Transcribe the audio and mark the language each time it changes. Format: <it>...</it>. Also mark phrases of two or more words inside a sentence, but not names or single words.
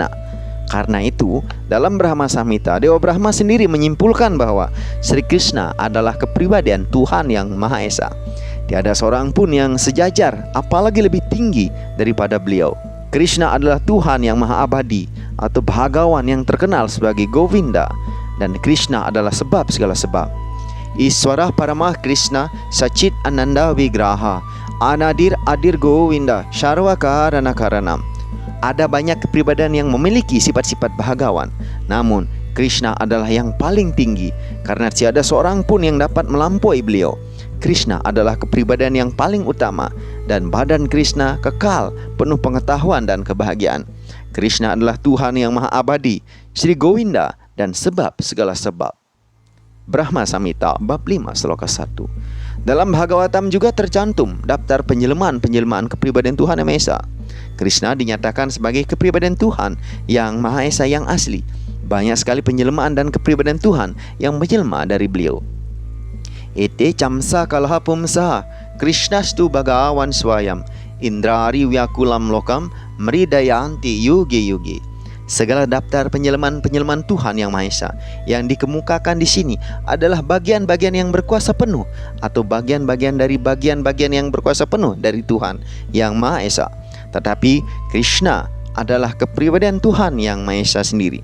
<id>Karena itu, dalam Brahma Samhita, Dewa Brahma sendiri menyimpulkan bahwa Sri Krishna adalah kepribadian Tuhan Yang Maha Esa. Tiada seorang pun yang sejajar, apalagi lebih tinggi daripada beliau. Krishna adalah Tuhan yang Maha Abadi atau Bhagawan yang terkenal sebagai Govinda, dan Krishna adalah sebab segala sebab.</id> <sa>Iswara Paramah Krishna Sachit Ananda Vigraha Anadir Adir Govinda Sharva Karana Karanam.</sa> <id>Ada banyak kepribadian yang memiliki sifat-sifat Bhagawan, namun Krishna adalah yang paling tinggi karena tiada seorang pun yang dapat melampaui beliau. Krishna adalah kepribadian yang paling utama, dan badan Krishna kekal, penuh pengetahuan dan kebahagiaan. Krishna adalah Tuhan yang Maha Abadi, Sri Govinda, dan sebab segala sebab. Brahma Samhita bab 5 sloka 1. Dalam Bhagavatam juga tercantum daftar penjelamaan kepribadian Tuhan Yang Maha Esa. Krishna dinyatakan sebagai kepribadian Tuhan yang Maha Esa yang asli. Banyak sekali penjelamaan dan kepribadian Tuhan yang menjelma dari beliau.</id> <sa>Ete camsa kalaha pumsaha Krishnastu Bhagawan Swayam Indrari Vyakulam Lokam Mridayanti Yugi Yugi.</sa> <id>Segala daftar penyelaman Tuhan Yang Maha Esa yang dikemukakan di sini adalah bagian-bagian yang berkuasa penuh atau bagian-bagian dari bagian-bagian yang berkuasa penuh dari Tuhan Yang Maha Esa. Tetapi Krishna adalah kepribadian Tuhan Yang Maha Esa sendiri.</id>